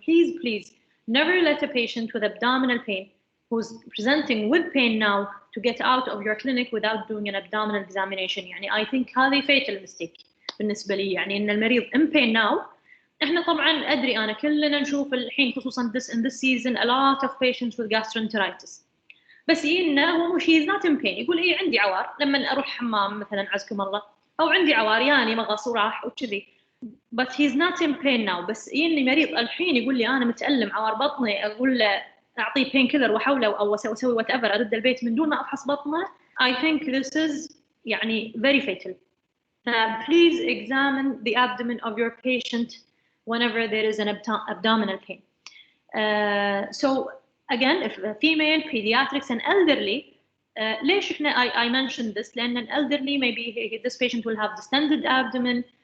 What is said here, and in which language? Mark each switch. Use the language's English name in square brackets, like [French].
[English] Please, never let a patient with abdominal pain who's presenting with pain now to get out of your clinic without doing an abdominal examination. I think هذه fatal mistake [Arabic] بالنسبة لي. إن المريض [English] in pain now. [Arabic] إحنا طبعاً أدري أنا كلنا نشوف الحين خصوصاً [English] in this season a lot of patients with gastroenteritis. [Arabic] بس إنه هو مش [English] he's not in pain. [Arabic] يقول عندي عوار لما أروح حمام مثلاً عزكم الله، أو عندي عوار مغص وراح وكذي. [English] but he's not in pain now. [Arabic] بس يجيني مريض الحين يقول لي أنا متألم عوار بطني، أقول له أعطيه بين كيلر وأحوله أو أسوي whatever، أرد البيت من دون ما أفحص بطنه. [English] I think this is يعني very fatal. Please examine the abdomen of your patient whenever there is an abdominal pain. So again, if a female, pediatrics and elderly, [Arabic] ليش إحنا [English] I mentioned this لأن an elderly, maybe this patient will have distended abdomen.